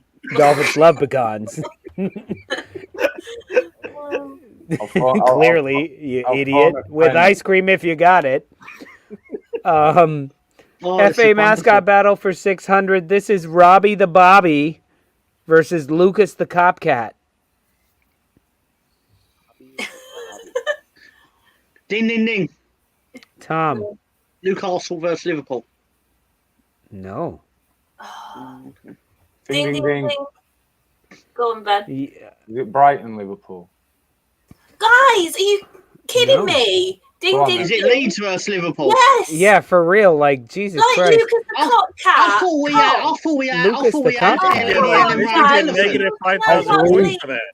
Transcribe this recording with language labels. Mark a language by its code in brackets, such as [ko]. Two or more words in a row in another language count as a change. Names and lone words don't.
[en] Dolphins love pecans. Clearly, you idiot. With ice cream if you got it. FA mascot battle for 600. This is Robbie the Bobby versus Lucas the Copcat. Ding, ding, ding. Tom. Newcastle versus Liverpool. No. Ding, ding, ding. Go on, Ben. Is it Brighton, Liverpool? Guys, are you kidding me? Ding, ding, Is it ding. Leeds versus Liverpool? Yes. Yeah, for real. Like, Jesus Like Christ. Lucas the Copcat. I thought we had negative 5,000 points for that.